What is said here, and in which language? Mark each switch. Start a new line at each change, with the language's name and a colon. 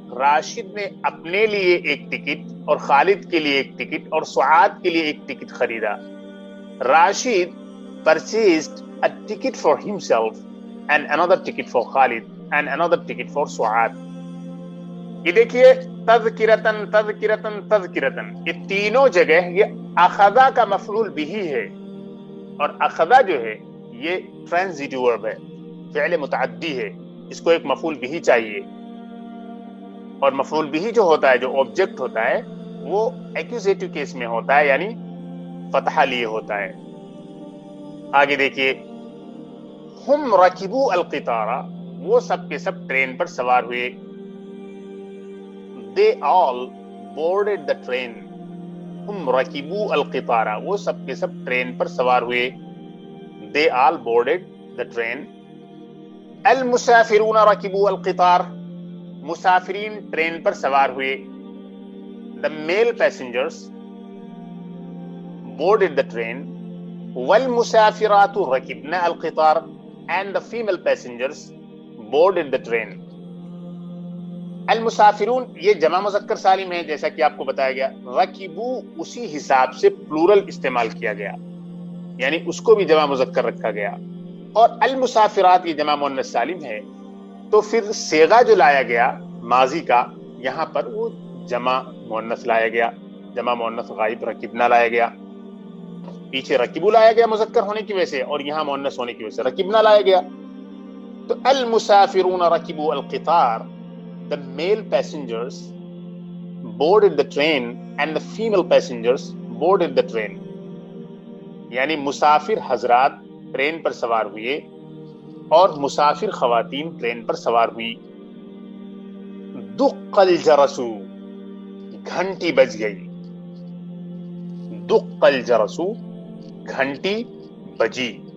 Urdu: راشد نے اپنے لیے ایک ٹکٹ اور خالد کے لیے ایک ٹکٹ اور سعاد کے لیے ایک ٹکٹ خریدا.
English: Rashid purchased a ticket for himself and another ticket for Khalid and another ticket for Suad.
Urdu: یہ دیکھیے تذکرتن تذکرتن تذکرتن, یہ تینوں جگہ یہ اخذا کا مفعول بھی ہے, اور اخذا جو ہے یہ ٹرانزیٹو ورب ہے, فعل متعدی ہے, اس کو ایک مفعول بھی چاہیے. اور مفعول بھی جو ہوتا ہے, جو آبجیکٹ ہوتا ہے, وہ ایکوزیٹو کیس میں ہوتا ہے, یعنی فتحہ لیے ہوتا ہے. آگے دیکھیے
Arabic: ہم رکبوا القطار,
Urdu: وہ سب کے سب ٹرین پر سوار ہوئے.
English: They all boarded the train.
Arabic: ہم رکبوا القطار,
Urdu: وہ سب کے سب ٹرین پر سوار ہوئے.
English: They all boarded the train.
Arabic: المسافرون رکبوا القطار,
Urdu: مسافرین train پر سوار ہوئے.
English: The male passengers boarded the train.
Arabic: والمسافرات ركبن القطار
English: and the female passengers boarded the train.
Urdu: المسافرون یہ جمع مذکر سالم ہے جیسا کہ آپ کو بتایا گیا. رکبو اسی حساب سے پلورل استعمال کیا گیا, یعنی اس کو بھی جمع مذکر رکھا گیا. اور المسافرات یہ جمع مؤنث سالم ہے, تو پھر صیغہ جو لایا گیا ماضی کا, یہاں پر وہ جمع مؤنث لایا گیا, جمع مؤنث غائب رکبنا لایا گیا. پیچھے رکبو لایا گیا مذکر ہونے کی وجہ سے, اور یہاں مؤنث ہونے کی وجہ سے رکبنا لایا گیا.
English: تو
Arabic: المسافرون رکبوا القطار,
English: the male passengers boarded the train and the female passengers boarded the train.
Urdu: یعنی مسافر حضرات ٹرین پر سوار ہوئے اور مسافر خواتین ٹرین پر سوار ہوئی.
Arabic: دق الجرس,
Urdu: گھنٹی بج گئی.
Arabic: دق الجرس,
Urdu: گھنٹی بجی.